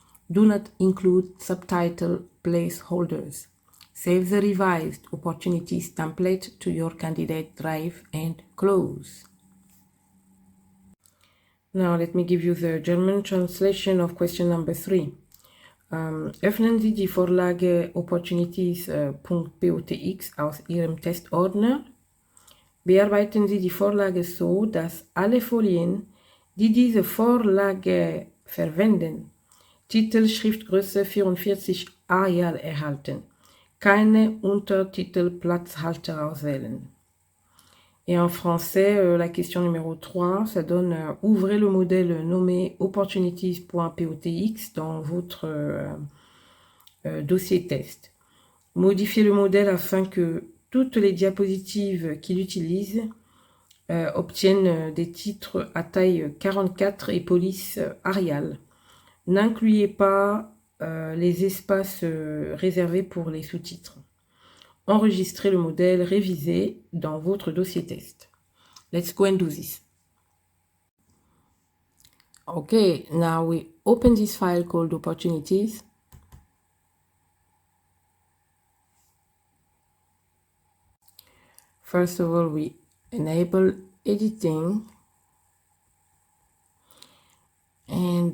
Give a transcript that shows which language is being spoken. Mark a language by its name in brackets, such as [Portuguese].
[English] Do not include subtitle placeholders. Save the revised opportunities template to your candidate drive and close. Now let me give you the German translation of question number 3. [German] Öffnen Sie die Vorlage Opportunities.potx aus Ihrem Testordner. Bearbeiten Sie die Vorlage so, dass alle Folien, die diese Vorlage verwenden, Titel Schriftgröße 44 Arial erhalten. Keine Untertitelplatzhalter auswählen. [French] Et en français, la question numéro 3, ça donne ouvrez le modèle nommé opportunities.potx dans votre dossier test. Modifiez le modèle afin que toutes les diapositives qu'il utilise obtiennent des titres à taille 44 et police Arial. N'incluez pas les espaces réservés pour les sous-titres. Enregistrez le modèle révisé dans votre dossier test. [English] Let's go and do this. Okay, now we open this file called opportunities. First of all, we enable editing. And